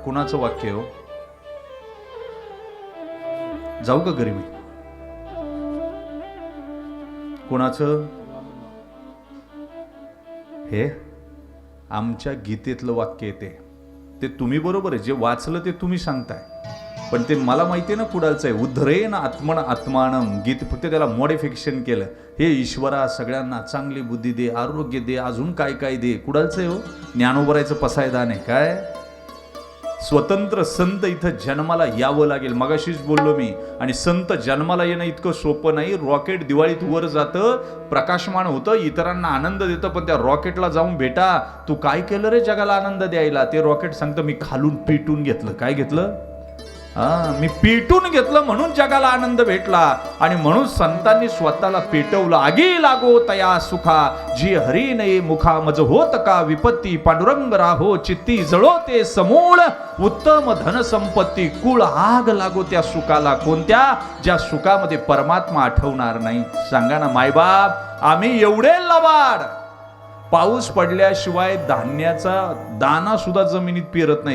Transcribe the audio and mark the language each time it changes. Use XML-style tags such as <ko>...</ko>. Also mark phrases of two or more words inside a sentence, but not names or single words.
<mr>कुणाचं वाक्य हो? जाऊ का घरी मी? कोणाचं? हे आमच्या गीतेतलं वाक्य आहे ते तुम्ही बरोबर आहे, जे वाचलं ते तुम्ही सांगताय, पण ते मला माहिती आहे ना कुडालचं आहे.</mr> <sa>उद्धरेन आत्मन आत्मानम,</sa> <mr>गीत फक्त त्याला मॉडिफिकेशन केलं. हे ईश्वरा सगळ्यांना चांगली बुद्धी दे, आरोग्य दे, अजून काय काय दे. कुडालचं आहे हो, ज्ञानोबरायचं पसायदान आहे काय. स्वतंत्र संत इथं जन्माला यावं लागेल. मगाशीच बोललो मी. आणि संत जन्माला येणं इतकं सोपं नाही. रॉकेट दिवाळीत वर जातं, प्रकाशमान होतं, इतरांना आनंद देतं, पण त्या रॉकेटला जाऊन भेटा, तू काय केलं रे जगाला आनंद द्यायला. ते रॉकेट सांगतं मी खालून पेटून घेतलं. काय घेतलं? मी पेटून घेतलं म्हणून जगाला आनंद भेटला. आणि म्हणून संतांनी स्वतःला पेटवलं. आगी लागो तया सुखा, जी हरी नये मुखा, मज होत का विपत्ती, पांडुरंग राहो चित्ती, जळो ते समूळ उत्तम धन संपत्ती, कुळ आग लागो त्या सुखाला. कोणत्या? ज्या सुखामध्ये परमात्मा आठवणार नाही. सांगा ना मायबाप, आम्ही एवढे लबाड, पाऊस पडल्याशिवाय धान्याचा दाना सुद्धा जमिनीत पेरत नाही.</mr>